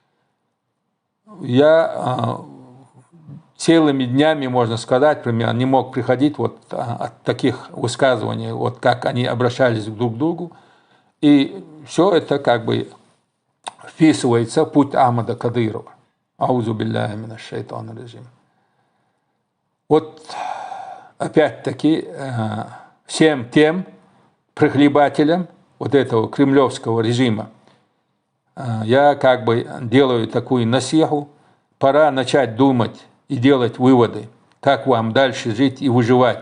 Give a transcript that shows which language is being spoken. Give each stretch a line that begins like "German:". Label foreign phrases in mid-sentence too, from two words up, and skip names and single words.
Russian: Я целыми днями, можно сказать, примерно, не мог приходить вот от таких высказываний, вот как они обращались друг к другу, и все это как бы вписывается в путь Ахмада Кадырова.
Arabic: أعوذ بالله من الشيطان الرجيم.
Russian: Вот опять-таки всем тем прихлебателям вот этого кремлевского режима я как бы делаю такую насиху, пора начать думать и делать выводы, как вам дальше жить и выживать.